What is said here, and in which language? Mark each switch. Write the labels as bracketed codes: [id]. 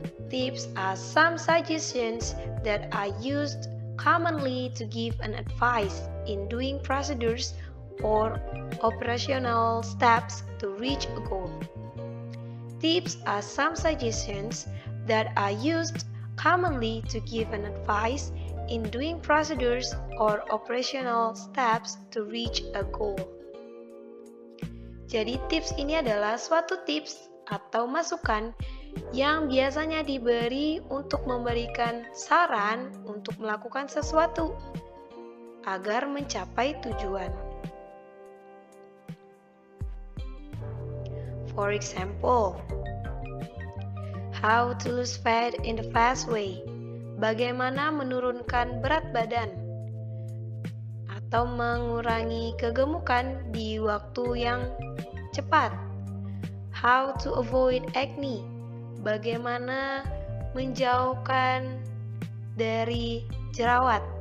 [en] Tips are some suggestions that are used commonly to give an advice in doing procedures or operational steps to reach a goal. Tips are some suggestions that are used commonly to give an advice in doing procedures or operational steps to reach a goal. [id] Jadi tips ini adalah suatu tips atau masukan yang biasanya diberi untuk memberikan saran untuk melakukan sesuatu agar mencapai tujuan. [en] For example, how to lose fat in the fast way. [id] Bagaimana menurunkan berat badan atau mengurangi kegemukan di waktu yang cepat. [en] How to avoid acne. [id] Bagaimana menjauhkan dari jerawat.